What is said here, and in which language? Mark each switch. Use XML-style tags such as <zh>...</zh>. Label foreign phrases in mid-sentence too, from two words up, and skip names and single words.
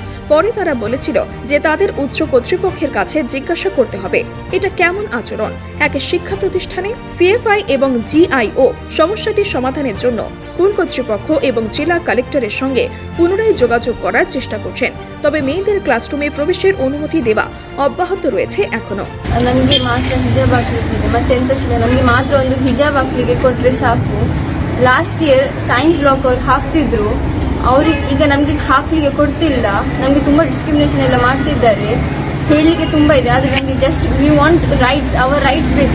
<bn>পরে তারা বলেছিল যে তাদের উচ্চ কর্তৃপক্ষের কাছে জিজ্ঞাসা করতে হবে। এটা কেমন আচরণ? এক শিক্ষা প্রতিষ্ঠানে সিএফআই এবং জিআইও সমস্যাটির সমাধানের জন্য স্কুল কর্তৃপক্ষ এবং জেলা কালেক্টরের সঙ্গে পুনরায় যোগাযোগ করার চেষ্টা করছেন, তবে মেয়েদের ক্লাসরুমে প্রবেশের অনুমতি দেওয়া অব্যাহত রয়েছে এখনো।</bn> <kn>ನಮಗೆ ಮಾತ್ರ ಹಿಜಾಬ್ ಹಾಕ್ಲಿಕ್ಕಿದೆ, ಮತ್ತೆ ಎಂತ ಇಲ್ಲ, ನಮಗೆ ಮಾತ್ರ ಒಂದು ಹಿಜಾಬ್ ಹಾಕ್ಲಿಕ್ಕೆ ಕೊಟ್ಟರೆ ಸಾಕು.</kn> <en>last year science block</en> <kn>ಅವ್ರು ಹಾಕ್ತಿದ್ರು, ಅವ್ರಿಗೆ ಈಗ ನಮಗೆ ಹಾಕ್ಲಿಕ್ಕೆ ಕೊಡ್ತಿಲ್ಲ. ನಮಗೆ ತುಂಬ ಡಿಸ್ಕ್ರಿಮಿನೇಷನ್ ಎಲ್ಲ ಮಾಡ್ತಿದ್ದಾರೆ. ಹೇಳಲಿಕ್ಕೆ ತುಂಬ ಇದೆ, ಆದರೆ ನಮಗೆ</kn> <en>just we want rights, our rights</en> <kn>ಬೇಕು.</kn>